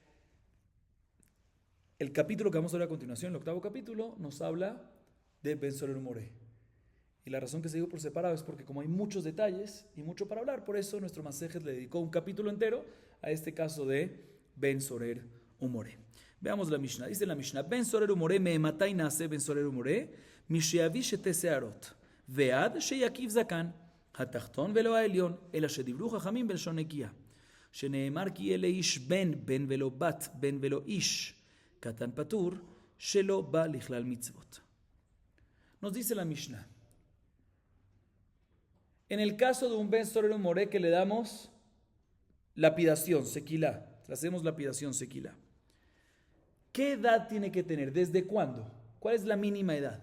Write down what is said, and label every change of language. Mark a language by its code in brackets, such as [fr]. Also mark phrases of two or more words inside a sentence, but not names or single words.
[es] El capítulo que vamos a ver a continuación, el octavo capítulo, nos habla de Ben Sorer Umoreh. Y la razón que se dijo por separado es porque como hay muchos detalles y mucho para hablar, por eso nuestro Masejet le dedicó un capítulo entero a este caso de Ben Sorer Umoreh. Veamos la Mishnah. Dice la Mishnah: [he] בן סורר ומורה מאימתי נעשה בן סורר ומורה משיביא שתי שערות ועד שיקיף זקן התחתון ולא העליון, אלא שדיברו חכמים בלשון נקייה. שנאמר כי אלה איש בן ולא בת, בן ולא איש, קטן פטור, שלא בא לכלל מצוות. [es] Nos dice la Mishnah: en el caso de un Ben Sorer Umoreh que le damos lapidación, sequilá, le hacemos lapidación, sequilá, ¿qué edad tiene que tener? ¿Desde cuándo? ¿Cuál es la mínima edad?